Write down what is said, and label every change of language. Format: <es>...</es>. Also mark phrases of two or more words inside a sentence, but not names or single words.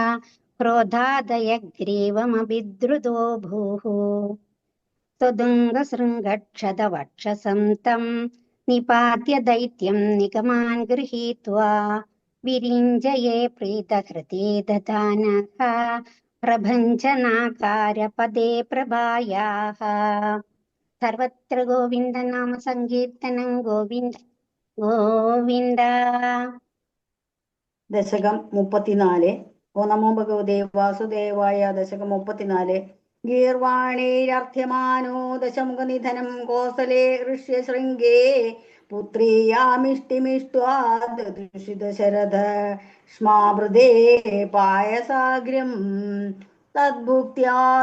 <sa>क्रोधादयग्रीवमभिद्रुतो भूः तुदुङ्गशृङ्गक्षतवक्षसं तं निपात्य दैत्यं निगमान् गृहीत्वा विरिञ्जये प्रीतहृते ददानः प्रभञ्जनाकारपदे प्रभायाः सर्वत्र गोविन्द नाम सङ्कीर्तनं गोविन्द गोविन्द ദശകം 34 ഓ നമോ ഭഗവതേ വാസുദേവായ. ദശകം 34 ഗീർവാണീരർത്ഥ്യമാനോ ദശമുഖനിധനം കോസലേ ഋഷ്യശൃംഗേ പുത്രീയാമിഷ്ടിമിഷ്ട്വാ ദുഷിതശരഥ സ്മാവൃതേ പായസാഗ്രം തദ്ഭുക്ത്യാ</sa>